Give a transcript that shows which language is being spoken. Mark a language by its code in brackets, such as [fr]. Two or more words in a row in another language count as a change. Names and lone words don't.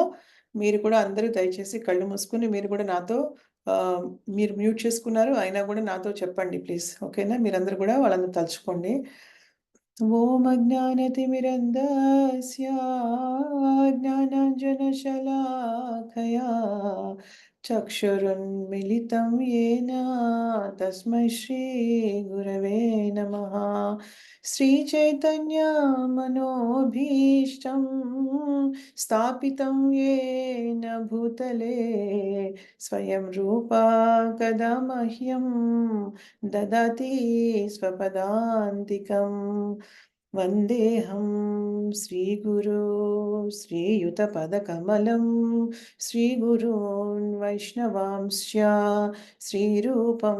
[te] మీరు కూడా అందరూ దయచేసి కళ్ళు మూసుకొని మీరు కూడా నాతో మీరు మ్యూట్ చేసుకున్నారు. అయినా కూడా నాతో చెప్పండి ప్లీజ్. ఓకేనా? మీరందరూ కూడా వాళ్ళని తలుచుకోండి. [sa] ఓం అజ్ఞానతిమిరంధస్య జ్ఞానాంజనశలాకయా చక్షురున్మిలితం येन తస్మై శ్రీగురవే నమః. శ్రీచైతన్యమనోభీష్టం స్థాపితం येन భూతలే స్వయం రూపా కదా మహ్యం దదాతి స్వపదాంతికం. వందేహం శ్రీగురు శ్రీయుతపదకమలం శ్రీగురూన్ వైష్ణవాంశ్చ శ్రీరూపం